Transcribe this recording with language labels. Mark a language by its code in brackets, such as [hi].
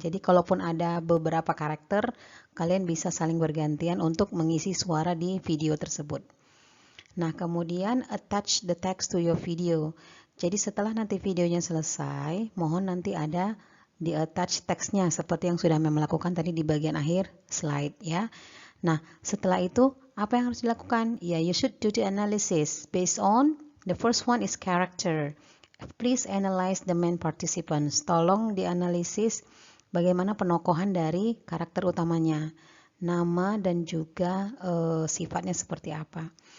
[id] Jadi kalaupun ada beberapa karakter, kalian bisa saling bergantian untuk mengisi suara di video tersebut. Nah, kemudian [en] attach the text to your video. [id] Jadi setelah nanti videonya selesai, mohon nanti ada di attach teksnya seperti yang sudah melakukan tadi di bagian akhir slide ya. Nah, setelah itu apa yang harus dilakukan? [en] Ya, you should do the analysis based on the first one is character. Please analyze the main participants. [id] Tolong dianalisis bagaimana penokohan dari karakter utamanya, nama dan juga sifatnya seperti apa.